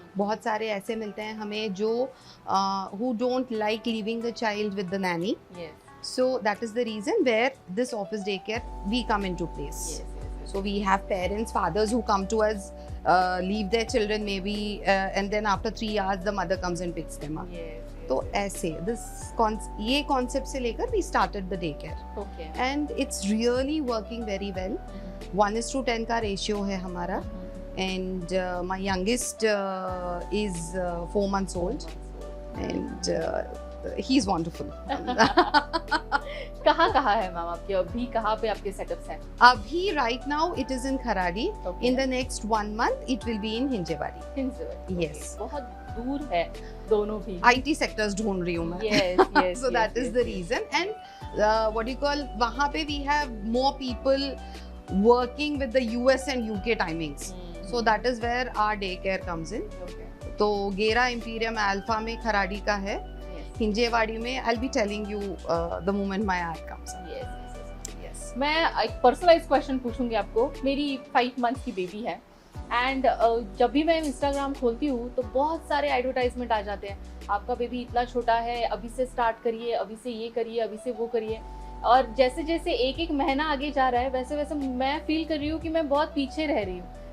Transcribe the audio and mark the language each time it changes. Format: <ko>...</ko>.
<hi>बहुत सारे ऐसे मिलते हैं हमें जो</hi> <en>who don't like leaving the child with the nanny. So that is the reason where this office daycare we come into place. So we have parents, fathers who come to us, leave their children maybe and then after 3 hours the mother comes and picks them up.</en> <hi>तो ऐसे ये concept से लेकर</hi> <en>we started the daycare. And it's really working very well.</en> <hi>1:10 का ratio है हमारा</hi> <en>and my youngest is 4 months old and he's wonderful.</en> <hi>कहाँ है मैम आपके, अभी कहाँ पे आपके सेटअप्स हैं?</hi> <en>अभी right now it is in Kharadi. In the next 1 month it will be in Hinjewadi. Yes.</en> <hi>बहुत दूर है दोनों भी।</hi> <en>IT sectors</en> <hi>ढूंढ रही हूँ मैं।</hi> <en>So that is the reason and what do you call वहाँ पे we have more people working with the US and UK timings. So that is where our daycare comes in.</en> <hi>तो गेरा Imperium alpha में खराडी का है।</hi> <en>हिंजेवाड़ी में I'll be telling you the moment my ad comes. Yes.</en> <hi>मैं एक personalise question पूछूंगी आपको। मेरी 5 मंथ्स की बेबी है एंड जब भी मैं इंस्टाग्राम खोलती हूँ तो बहुत सारे एडवर्टाइजमेंट आ जाते हैं, आपका बेबी इतना छोटा है, अभी से स्टार्ट करिए, अभी से ये करिए, अभी से वो करिए। और जैसे जैसे एक महीना आगे जा रहा है वैसे वैसे मैं फील कर रही हूँ कि मैं बहुत पीछे रह रही हूँ।</hi>